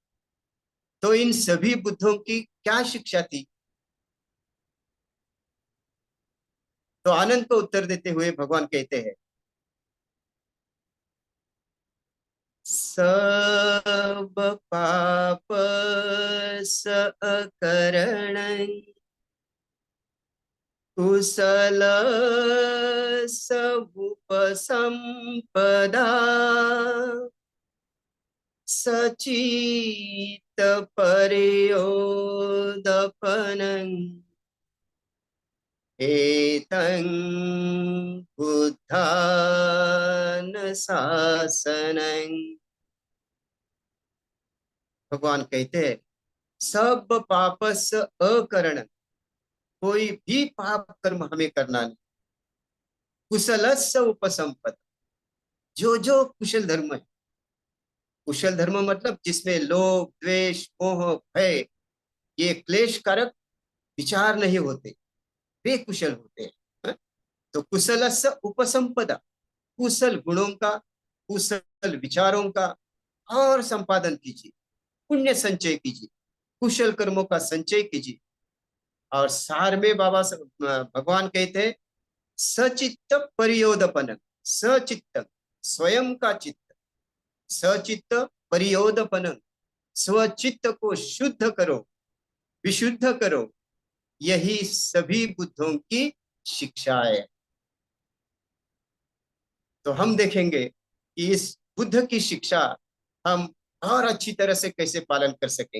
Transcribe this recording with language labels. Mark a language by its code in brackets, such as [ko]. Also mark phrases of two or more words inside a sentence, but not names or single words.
[hi] तो इन सभी बुद्धों की क्या शिक्षा थी? तो आनंद को उत्तर देते हुए भगवान कहते हैं, [pi] सब पाप सकरण कुशल समुपसंपदा सचित परयोदपनं एतं बुद्धान शासनं। [hi] भगवान कहते हैं, [pi] सब पापस अकरण, [hi] कोई भी पाप कर्म हमें करना नहीं। [pi] कुशलस्य उपसंपद, [hi] जो कुशल धर्म है, कुशल धर्म मतलब जिसमें लोभ द्वेष मोह भय, ये क्लेश कारक विचार नहीं होते, वे कुशल होते हैं। हाँ? तो [pi] कुशलस्य उपसंपदा, [hi] कुशल गुणों का, कुशल विचारों का और संपादन कीजिए, पुण्य संचय कीजिए, कुशल कर्मों का संचय कीजिए। और सार में भगवान कहते हैं, [pi] सचित्त परियोदपन, [hi] सचित्त स्वयं का चित्त, [pi] सचित्त परियोदपन, [hi] स्वचित्त को शुद्ध करो, विशुद्ध करो, यही सभी बुद्धों की शिक्षा है। तो हम देखेंगे कि इस बुद्ध की शिक्षा हम और अच्छी तरह से कैसे पालन कर सकेंगे,